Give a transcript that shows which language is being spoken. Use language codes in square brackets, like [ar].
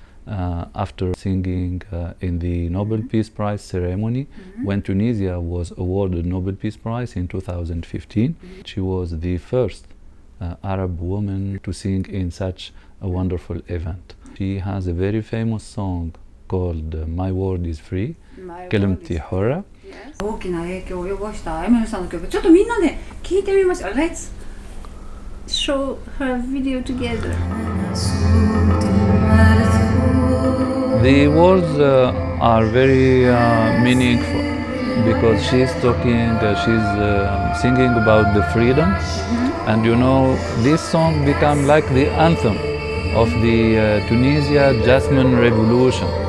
[en] after singing in the Nobel Peace Prize ceremony when Tunisia was awarded Nobel Peace Prize in 2015. She was the first Arab woman to sing in such a wonderful event. She has a very famous song called My Word is Free, كلمتي حرة. [ja] 大きな影響を及ぼしたエメルさんの曲、ちょっとみんなで聴いてみましょう。 [en] Let's show her video together. The words are very meaningful because she's talking, she's singing about the freedom, and you know, this song became like the anthem of the Tunisia Jasmine Revolution.